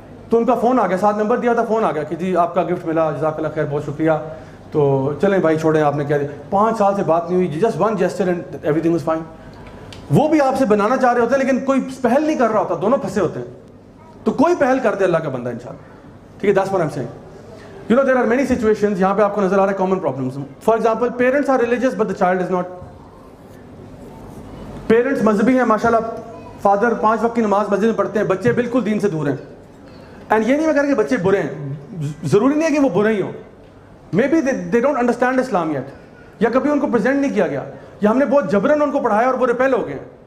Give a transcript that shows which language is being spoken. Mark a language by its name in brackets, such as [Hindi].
[Urdu] تو ان کا فون آ گیا, ساتھ نمبر دیا تھا, فون آ گیا کہ جی آپ کا گفٹ ملا, جزاک اللہ خیر, بہت شکریہ, تو چلیں بھائی چھوڑیں, آپ نے کہہ دیا. 5 سال سے بات نہیں ہوئی, [English] Just one gesture and everything was fine. [Urdu] وہ بھی آپ سے بنانا چاہ رہے ہوتے ہیں لیکن کوئی پہل نہیں کر رہا ہوتا, دونوں پھنسے ہوتے ہیں. تو کوئی پہل کر دے اللہ کا بندہ انشاءاللہ, ٹھیک ہے. [English] that's what I'm saying. You know there are many situations [Urdu] یہاں پہ آپ کو نظر آ رہے ہیں [English] common problems. For example, parents are religious but the child is not. [Urdu] Parents مذہبی ہیں ماشاءاللہ, فادر 5 وقت کی نماز مسجد میں پڑھتے ہیں, بچے بالکل دین سے دور ہیں. اینڈ یہ نہیں میں کہہ رہا کہ بچے برے ہیں, ضروری نہیں ہے کہ وہ برے ہی ہوں. [English] maybe they don't understand Islam yet, [Urdu] یا کبھی ان کو پریزنٹ نہیں کیا گیا, یا ہم نے بہت جبرن ان کو پڑھایا اور وہ ریپیل ہو گئے.